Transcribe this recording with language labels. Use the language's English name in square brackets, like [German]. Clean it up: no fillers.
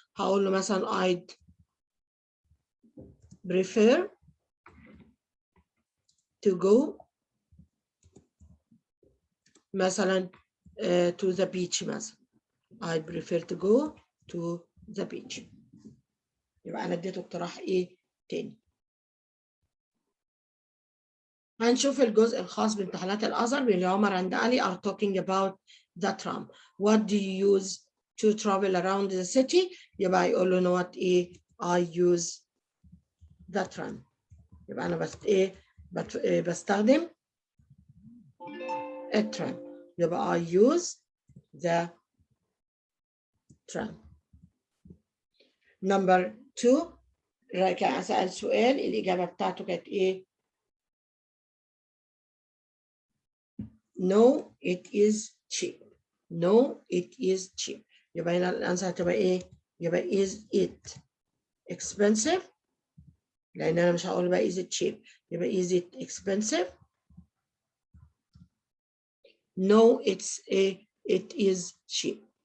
[Arabic] هقول له مثلا [English] I'd prefer to go مثلا to the beach مثلا. I'd prefer to go to the beach. [Arabic] يبقى أنا اديته اقتراح تاني. هنشوف الجزء الخاص بامتحانات الأزهر. [English] بين Omar and Ali are talking about the tram. What do you use to travel around the city؟ يبقى يقول له what I use the tram. [Arabic] يبقى أنا بس بستخدم الترام. [English] يبقى I use the tram. [Arabic] Number 2 كان أسأل سؤال الإجابة بتاعته كانت إيه؟ [English] No, it is cheap. No, it is cheap. [Arabic] يبقى هنا الأنسر هتبقى إيه؟ يبقى [English] is it expensive؟ [Arabic] لأن أنا مش هقول بقى [English] is it cheap. يبقى is it expensive؟ No, it is cheap.